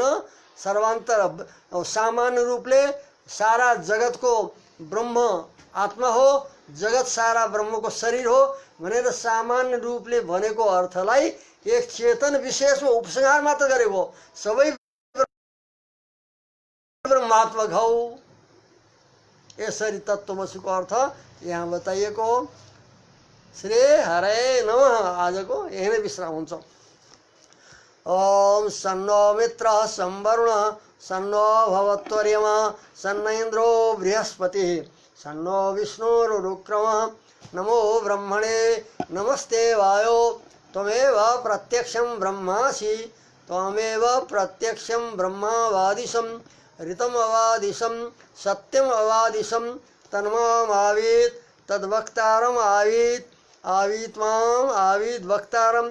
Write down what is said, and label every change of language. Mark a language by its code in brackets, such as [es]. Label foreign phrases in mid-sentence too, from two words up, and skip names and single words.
[ne] सर्वान्तर सामान्य रूपले सारा जगतको ब्रह्म आत्मा हो, जगत सारा ब्रह्मको शरीर हो भनेर सामान्य रूपले भनेको अर्थलाई एक चेतन विशेषमा उपसंहार मात्र गरेको, सबै ब्रह्मात्मक हौ, यसरी तत्त्वमसीको अर्थ यहाँ बताइएको हो। [sa] श्री हरे नमः। [ne] आजको यही नै विश्राम हुन्छ। [sa] ओम सन्नो मित्रः संवरुणः सन्नो भवत्वर्यमा सन्न इन्द्रो बृहस्पतिः सन्नो विष्णुरुक्रमः। नमो ब्रह्मणे नमस्ते वायो त्वमेव प्रत्यक्षं ब्रह्मासि त्वमेव प्रत्यक्षं ब्रह्मावादिशं ऋतमवादिशं सत्यमवादिशं तन्मामावीत् तद्वक्तारमावीत् आवीत्वाम आवीत वक्तारम।